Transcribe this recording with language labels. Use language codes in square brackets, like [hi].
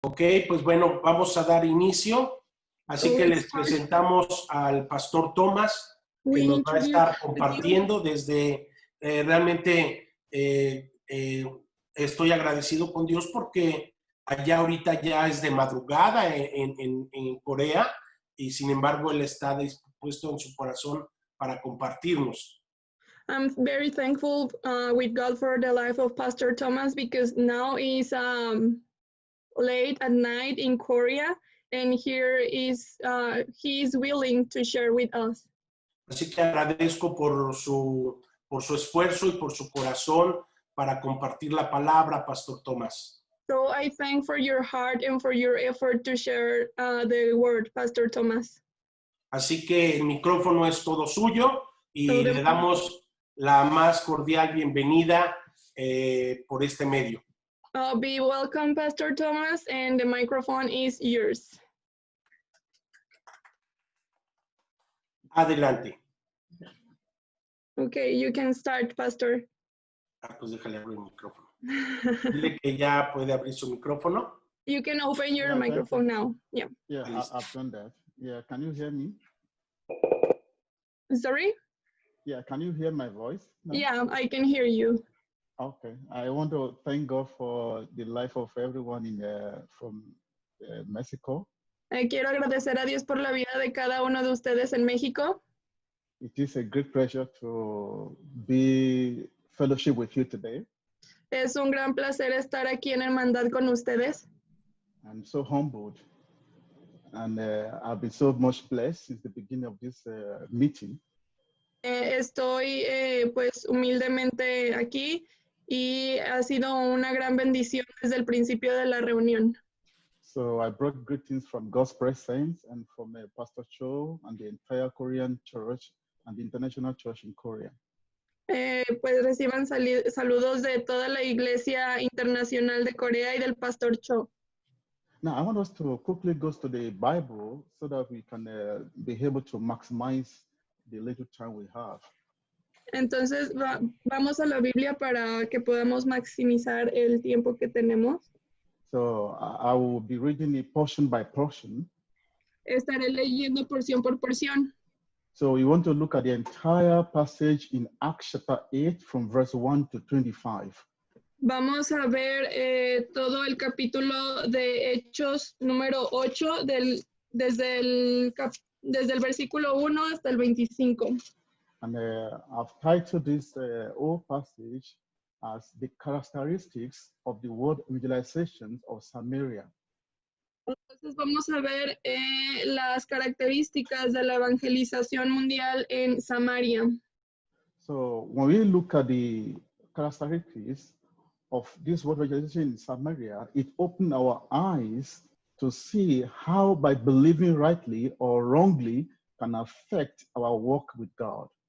[es] Ok, pues bueno, vamos a dar inicio. Así que les presentamos al pastor Tomás, que nos va a estar compartiendo desde realmente estoy agradecido con Dios porque allá ahorita ya es de madrugada en Corea y sin embargo Él está dispuesto en su corazón para compartirnos. [en] I'm very thankful with God for the life of Pastor Thomas because now is late at night in Korea and here is he is willing to share with us. [es] Así que agradezco por su esfuerzo y por su corazón para compartir la palabra, Pastor Tomás. [en] So I thank for your heart and for your effort to share the word, Pastor Thomas. [es] Así que el micrófono es todo suyo y le damos la más cordial bienvenida por este medio. [en] Be welcome, Pastor Thomas, and the microphone is yours. [es] Adelante. [en] Okay, you can start, Pastor. [es] Pues déjale abrir el micrófono. Dile que ya puede abrir su micrófono. [en] You can open your microphone now. Yeah. Yeah, I've done that. Yeah, can you hear me? Sorry? Yeah, can you hear my voice? No? Yeah, I can hear you. Okay, I want to thank God for the life of everyone from Mexico. [es] Quiero agradecer a Dios por la vida de cada uno de ustedes en México. [en] It is a great pleasure to be fellowship with you today. [es] Es un gran placer estar aquí en Hermandad con ustedes. [en] I'm so humbled and I've been so much blessed since the beginning of this meeting. [es] Estoy pues humildemente aquí y ha sido una gran bendición desde el principio de la reunión. [en] So I brought greetings from God's presence and from Pastor Cho and the entire Korean church and the international church in Korea. [es] Pues reciban saludos de toda la Iglesia Internacional de Corea y del Pastor Cho. [en] Now, I want us to quickly go to the Bible so that we can be able to maximize the little time we have. [es] Entonces, vamos a la Biblia para que podamos maximizar el tiempo que tenemos. [en] So, I will be reading it portion by portion. [es] Estaré leyendo porción por porción. [en] So, we want to look at the entire passage in Acts chapter 8 from verse 1 to 25. [es] Vamos a ver todo el capítulo de Hechos número 8 desde el versículo 1 hasta el 25. [en] And I've titled this whole passage as the characteristics of the world evangelization of Samaria. [es] Entonces vamos a ver las características de la evangelización mundial en Samaria. [en] So when we look at the characteristics of this world evangelization in Samaria, it opened our eyes to see how by believing rightly or wrongly can affect our walk with God.